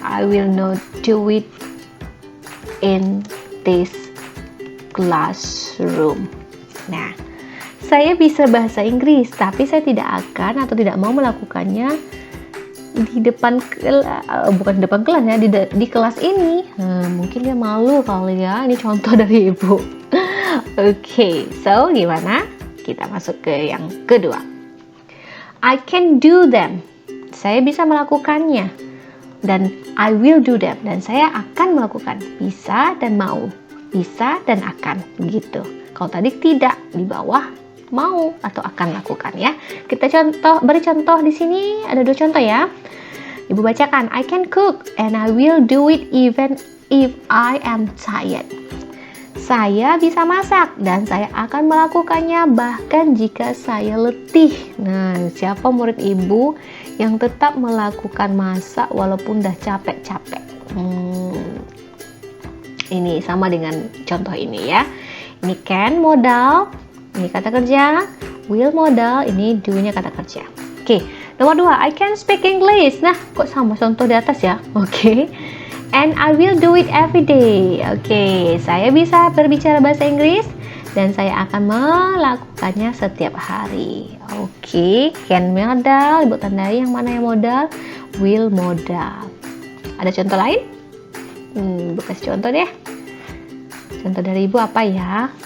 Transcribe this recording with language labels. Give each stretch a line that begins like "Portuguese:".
English: I will not do it in this classroom.
Indonesian: Nah, saya bisa bahasa Inggris, tapi saya tidak akan atau tidak mau melakukannya di depan bukan di depan kelas ya, di kelas ini. Mungkin dia malu kali ya. Ini contoh dari Ibu. Oke, so gimana? Kita masuk ke yang kedua.
English: I can do them.
Indonesian: Saya bisa melakukannya. Dan
English: I will do them.
Indonesian: Dan saya akan melakukan. Bisa dan mau. Bisa dan akan. Gitu. Kalau tadi tidak, di bawah mau atau akan lakukan ya. Kita beri contoh di sini. Ada 2 contoh ya. Ibu bacakan.
English: I can cook and I will do it even if I am tired.
Indonesian: Saya bisa masak dan saya akan melakukannya bahkan jika saya letih. Nah, siapa murid Ibu yang tetap melakukan masak walaupun udah capek-capek? Ini sama dengan contoh ini ya. Ini can modal, ini kata kerja, will modal, ini do-nya kata kerja. Oke, nomor 2,
English: I can speak English.
Indonesian: Nah, kok sama contoh di atas ya? Oke.
English: And I will do it every day.
Indonesian: Oke, saya bisa berbicara bahasa Inggris dan saya akan melakukannya setiap hari. Oke, can modal, Ibu tandai yang mana yang modal, will modal. Ada contoh lain? Ibu kasih contoh deh. Contoh dari Ibu apa ya?